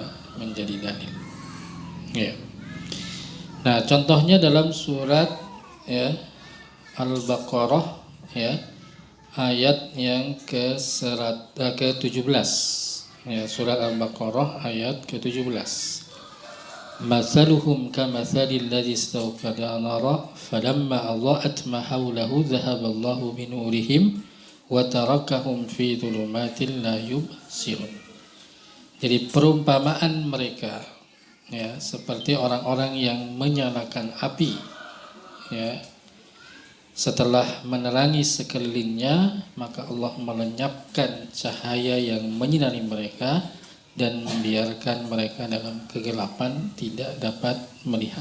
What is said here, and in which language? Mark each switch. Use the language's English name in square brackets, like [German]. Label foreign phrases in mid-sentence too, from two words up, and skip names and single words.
[Indonesian] Menjadi dalil. Ya. Nah, contohnya dalam surat, ya, Al-Baqarah, ya, ayat yang ke-17, ya, surat Al-Baqarah ayat ke-17. [Arabic] مثلهم كمثل الذي استوقد نارا فلما أضاءت ما حوله ذهب الله بنورهم وتركهم في ظلمات لا يبصرون. [Indonesian] Jadi perumpamaan mereka, ya, seperti orang-orang yang menyalakan api, ya. Setelah menerangi sekelilingnya, maka Allah melenyapkan cahaya yang menyinari mereka dan membiarkan mereka dalam kegelapan tidak dapat melihat.